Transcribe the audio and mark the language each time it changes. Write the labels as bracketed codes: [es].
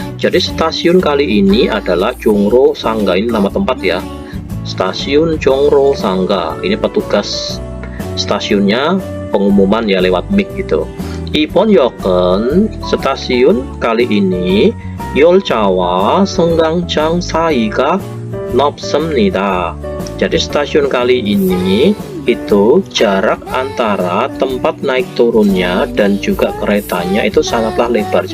[id] Jadi stasiun kali ini adalah Jongro Sangga. Ini nama tempat ya. Stasiun Jongro Sangga. Ini petugas stasiunnya pengumuman ya lewat mic gitu. [ko] 이번 역은 [id] stasiun kali ini [ko] 열차와 승강장 사이가 넓습니다. [id] Jadi stasiun kali ini itu jarak antara tempat naik turunnya dan juga keretanya itu sangatlah lebar.